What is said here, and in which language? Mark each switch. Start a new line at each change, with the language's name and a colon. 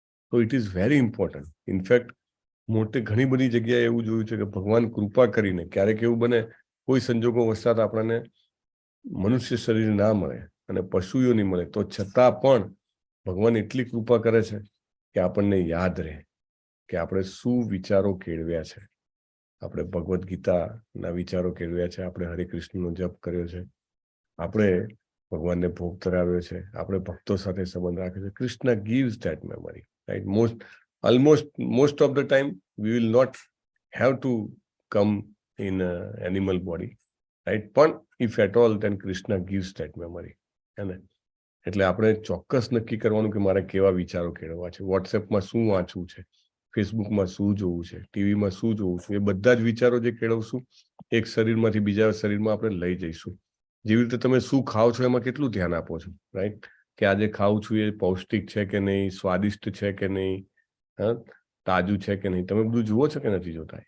Gujarati: તો
English: It is very important.
Gujarati: In fact ઘણી બધી જગ્યાએ એવું જોયું છે કે ભગવાન કૃપા કરીને ક્યારેક એવું બને, કોઈ સંજોગો વસાત આપણને મનુષ્ય શરીર ના મળે અને પશુઓ નહીં મળે, તો છતાં પણ ભગવાન એટલી કૃપા કરે છે કે આપણને યાદ રહે કે આપણે શું વિચારો કેળવ્યા છે. આપણે ભગવદ્ ગીતાના વિચારો કેળવ્યા છે, આપણે હરે કૃષ્ણનો જપ કર્યો છે, આપણે ભગવાનને ભોગ ધરાવ્યો છે, આપણે ભક્તો સાથે સંબંધ રાખ્યો છે.
English: Krishna gives that memory, right? Most of the time we will not have to come in an animal body, right? પણ if at all, then Krishna gives that memory.
Gujarati: એટલે આપણે ચોક્કસ નક્કી કરવાનું કે મારે કેવા વિચારો કેળવવા છે, વોટ્સએપમાં શું વાંચવું છે, ફેસબુકમાં શું જોવું છે, ટીવીમાં શું જોવું છે. એ બધા જ વિચારો જે કેળવશું એક શરીરમાંથી બીજા શરીરમાં આપણે લઈ જઈશું. જેવી રીતે તમે શું ખાઓ છો એમાં કેટલું ધ્યાન આપો છો, રાઈટ? કે આજે ખાઉં છું એ પૌષ્ટિક છે કે નહીં, સ્વાદિષ્ટ છે કે નહીં, તાજું છે કે નહીં, તમે બધું જુઓ છો કે નથી જોતા?